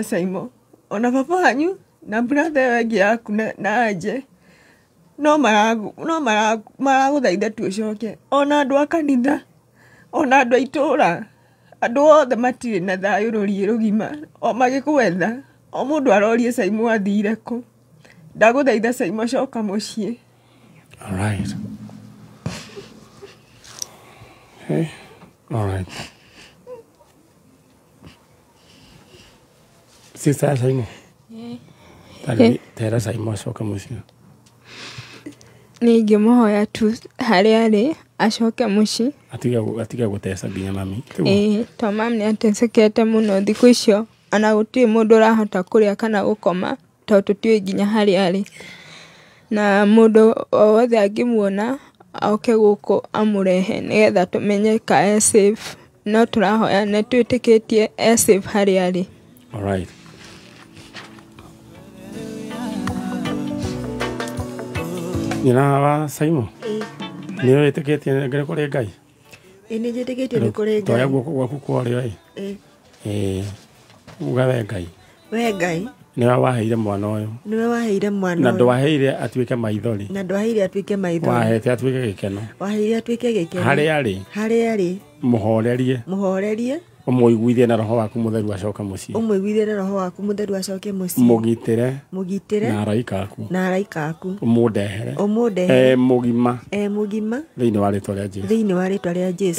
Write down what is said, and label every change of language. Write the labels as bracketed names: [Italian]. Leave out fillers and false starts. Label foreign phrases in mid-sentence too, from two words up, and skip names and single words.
[Kikuyu] Saimo ona baba wanyu na brother wengi yaku na anje no maragũthaitha tu ũcoke ona andũ a kanitha ona andũ a itũũra andũ othe matirĩ na thayũ rũriĩ rũgima o magĩkwetha o mũndũ arorie Saimo athire kũ ndagũthaitha Saimo coka mũciĩ. [English] All right. Hey. All right. Sister Saimo. [Kikuyu] Tera Saimo acoka mũciĩ. Nĩ ingĩmũhoya tu harĩa arĩ acoke mũciĩ. Atige gũteca nginya mami. To mami nĩ atecekete mũno thikũ icio ona gũtirĩ mũndũ ũrahota kũrĩa kana gũkoma tondũ tũtiũĩ nginya harĩa arĩ. Na mũndũ o wothe angĩmuona oke gũkũ amũrehe nĩgetha tũmenye ka safe no tũrahoya nĩ twĩtĩkĩtie safe harĩa arĩ. [English] All right. [Kikuyu] Nyina wa Saimo nĩ wĩtĩkĩtie ngere kũrĩ Ngai? Nĩ njĩtĩkĩtie nĩ kũrĩ Ngai. Toya guoko gwaku kwarĩo uga we Ngai niwe waheire mwana ũyũ na ndwaheire atuĩke maithori wahete atuĩke gĩkeno harĩa arĩ mũhorerie ũmũiguithie na roho waku mũtheru acoke mũciĩ mũgitĩre na araika aku ũmũndehere mũgima thĩinĩ wa rĩtwa rĩa Jesũ.